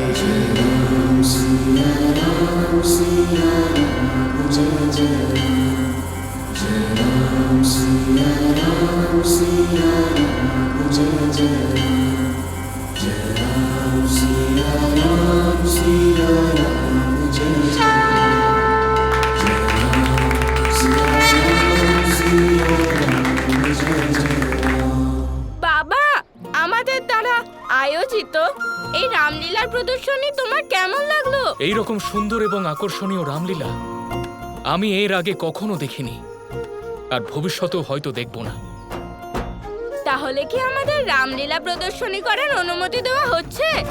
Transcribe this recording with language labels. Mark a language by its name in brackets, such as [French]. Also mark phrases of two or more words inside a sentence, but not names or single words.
[Hindi] राम सिया राम सिया राम जय जय राम सिया राम सिया राम जय जय राम सिया राम सिया राम जय जय राम सिया राम जय जय। [Bangla] বাবা, আমাদের দ্বারা আয়োজিত এই রামলীলার প্রদর্শনী তোমার কেমন লাগলো? এই রকম সুন্দর এবং আকর্ষণীয় রামলীলা আমি এর আগে কখনো দেখিনি, আর ভবিষ্যতেও হয়তো দেখব না। তাহলে কি আমাদের রামলীলা প্রদর্শনী করার অনুমতি দেওয়া হচ্ছে?